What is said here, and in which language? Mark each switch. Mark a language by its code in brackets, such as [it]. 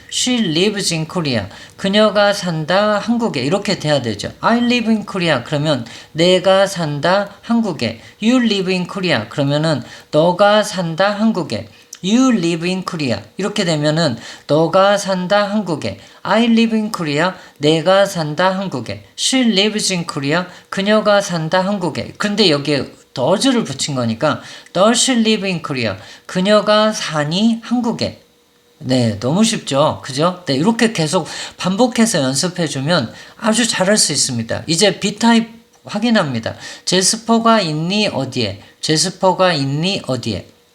[en] she lives in Korea, [ko] 그녀가 산다 한국에 이렇게 돼야 되죠. [en] I live in Korea [ko] 그러면 내가 산다 한국에. [en] you live in Korea [ko] 그러면은 너가 산다 한국에. [en] You live in Korea [ko] 이렇게 되면은 너가 산다 한국에. [en] I live in Korea, [ko] 내가 산다 한국에. [en] She lives in Korea, [ko] 그녀가 산다 한국에. 근데 여기에 does를 붙인 거니까 [en] Does she live in Korea, [ko] 그녀가 사니 한국에. 네, 너무 쉽죠? 그죠? 네, 이렇게 계속 반복해서 연습해주면 아주 잘할 수 있습니다. 이제 B타입 확인합니다. 제스퍼가 있니 어디에? 제스퍼가 있니 어디에?